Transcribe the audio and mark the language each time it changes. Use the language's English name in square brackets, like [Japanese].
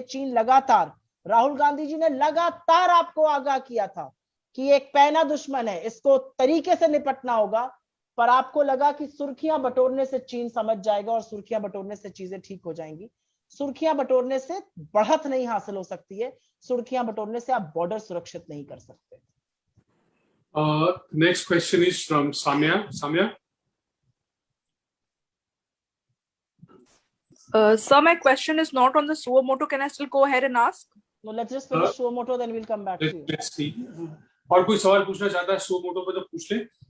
[Hindi] चीन लगातार, राहुल गांधी जी ने लगातार आपको आगाह किया था कि एक पैना दुश्मन है, इसको तरीके से निपटना होगा, पर आपको लगा कि सुर्खियां बटोरने से चीन समझ जाएगा और सुर्खियां बटोरने से चीजें ठीक हो जाएंगी. सुर्खियां बटोरने से बढ़त नहीं हासिल हो सकती है, सुर्खियां बटोरने से आप बॉर्डर सुरक्षित नहीं कर सकते. [English] Next question is from Samya. Samya. Sir, my question is not on the suo motu. Can I still go ahead and ask? No, let's just finish suo moto, then we'll come back to you. Let's see. [Hindi] और कोई सवाल पूछना चाहता है suo moto पे तो पूछ ले.